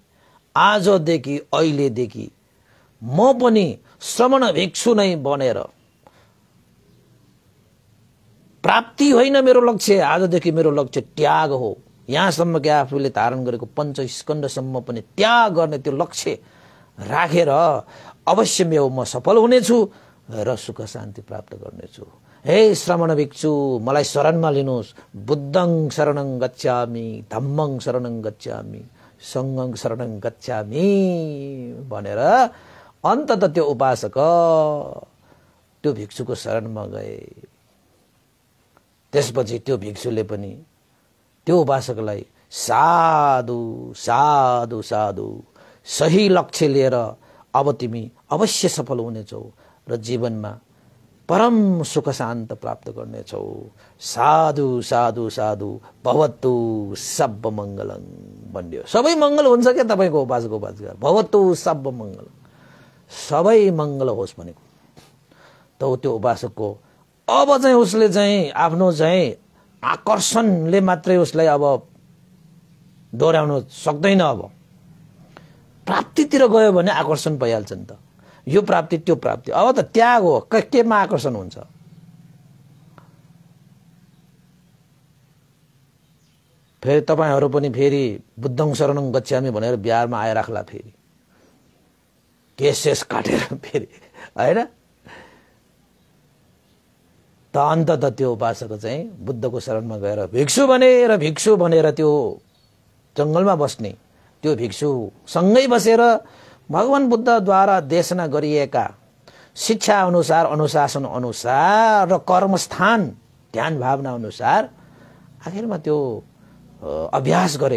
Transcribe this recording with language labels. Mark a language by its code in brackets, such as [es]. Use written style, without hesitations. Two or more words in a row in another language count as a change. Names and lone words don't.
[ne] आजदेखि अहिलेदेखि म पनि श्रमण भिक्षु नै बनेर, प्राप्ति होइन मेरो लक्ष्य, आजदेखि मेरो लक्ष्य त्याग हो। यहाँसम्म कि आफूले धारण गरेको पञ्चस्कन्धसम्म पनि त्याग गर्ने त्यो लक्ष्य राखेर अवश्य म सफल हुनेछु र सुख शान्ति प्राप्त गर्नेछु। हे श्रमण भिक्षु, मलाई शरणमा लिनुहोस्। [pi] बुद्धं शरणं गच्छामि, धम्मं शरणं गच्छामि, सङ्घं शरणं गच्छामि [ne] भनेर अन्ततः त्यो उपासक त्यो भिक्षुको शरणमा गए। त्यसपछि त्यो भिक्षुले पनि त्यो उपासकलाई साधु साधु साधु, सही लक्ष्य लिएर अब तिमी अवश्य सफल हुनेछौ र जीवनमा परम सुख शान्त प्राप्त गर्नेछौ। [pi] साधु साधु साधु भवतु सब मङ्गलङ भन्यो। [ne] सबै मङ्गल हुन्छ क्या तपाईँको उपासक उपासिका। [pi] भवतु सब मङ्गल, [ne] सबै मङ्गल होस् भनेको। त त्यो उपासकको अब चाहिँ उसले चाहिँ आफ्नो चाहिँ आकर्षणले मात्रै उसलाई अब दोहोऱ्याउन सक्दैन। अब प्राप्तितिर गयो भने आकर्षण भइहाल्छ नि त। यो प्राप्ति त्यो प्राप्ति, अब त त्याग हो। केमा आकर्षण हुन्छ? फेरि तपाईहरू पनि फेरि [pi] बुद्धं शरणं गच्छामि [ne] भनेर बिहारमा आइराख्ला, फेरि केस काटेर फेरि, हैन? त अन्तत त्यो उपासक चाहिँ बुद्धको शरणमा गएर भिक्षु भनेर त्यो जंगलमा बस्ने त्यो भिक्षु सँगै बसेर भगवान बुद्धद्वारा देशना गरिएका शिक्षा अनुसार, अनुशासन अनुसार र कर्मस्थान ध्यान भावना अनुसार आखिरमा त्यो अभ्यास गरे।